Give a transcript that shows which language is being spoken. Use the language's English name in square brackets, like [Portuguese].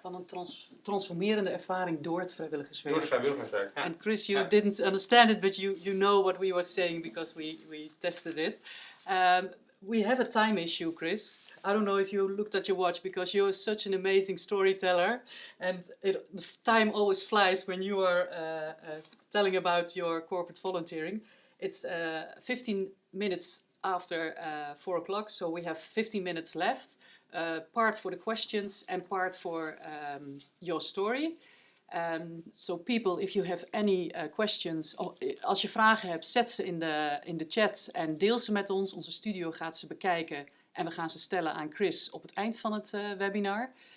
[Dutch] Van een transformerende ervaring door het vrijwilligerswerk. Door het vrijwilligerswerk, ja. [English] And Chris, you didn't understand it, but you know what we were saying because we tested it. We have a time issue, Chris. I don't know if you looked at your watch because you're such an amazing storyteller, and the time always flies when you are telling about your corporate volunteering. It's 15 minutes after 4 o'clock, so we have 15 minutes left. Part for the questions and part for your story. So people, if you have any questions, [Dutch] als je vragen hebt, zet ze in de chat en deel ze met ons. Onze studio gaat ze bekijken en we gaan ze stellen aan Chris op het eind van het webinar.